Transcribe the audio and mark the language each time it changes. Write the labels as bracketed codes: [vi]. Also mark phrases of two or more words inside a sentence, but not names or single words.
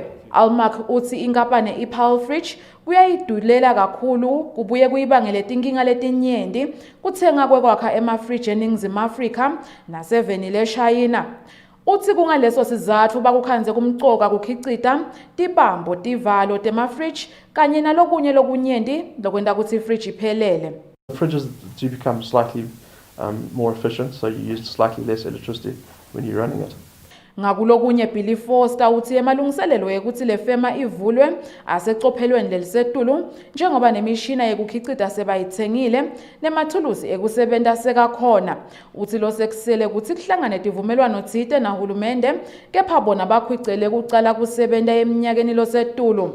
[ss] Almak uthi inkampani i-Pearl Fridge kuyayidulela kakhulu kubuye kuyibangele tinkinga letinyenti kuthenga kwekwakha emafridge eNingizimu Afrika naseveni leShayina. Uthi kungaleso sizatfu bakukhanze kumcoka kukhicita tibambo tivalo tema-fridge kanye nalokunye lokunyenti lokwenta kutsi i-fridge iphelele. [en] Fridges do become slightly more efficient, so you use slightly less electricity when you're running it. [ss] Ngakulokunye Billy Foster uthi emalungiselelo yekuthi le fema ivulwe asecophelweni lelisetulu njengoba nemishina yekukhicita sebayithengile nemathuluzi ekusebenta sekakhona. Uthi lo sekusele ukuthi kuhlangane tivumelwano thite nahulumende kepha bona bakhwicele kucala kusebenta eminyakeni losetulu.